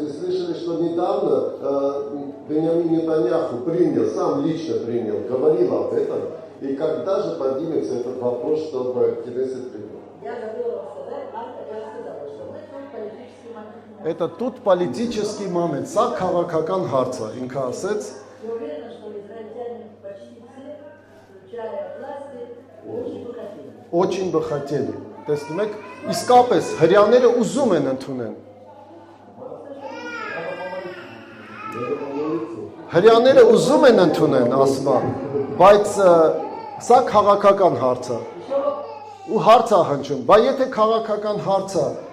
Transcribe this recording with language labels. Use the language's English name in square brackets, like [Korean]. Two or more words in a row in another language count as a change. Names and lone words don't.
[Russian] Вы слышали, что недавно Беньямин Нетаньяху сам лично принял, говорил об этом. И когда же поднимется этот вопрос, чтобы Кнессет принял? Я забыла сказать, я сказала, что мы тут политический момент. Это тут политический момент. [Armenian] Սա քաղաքական հարց է, ինքը ասեց։ [Russian] Я уверена, что израильтяне почти все, включая власти, очень бы хотели. Очень бы хотели. [Armenian] Տեսնում եք, իսկապես հрьяաները ուզում են ընդունեն։ Հрьяաները ուզում են ընդունեն, ասում է, բայց սա քաղաքական հարց է։ Ու հարց է հնչում, բայց եթե քաղաքական հարց է,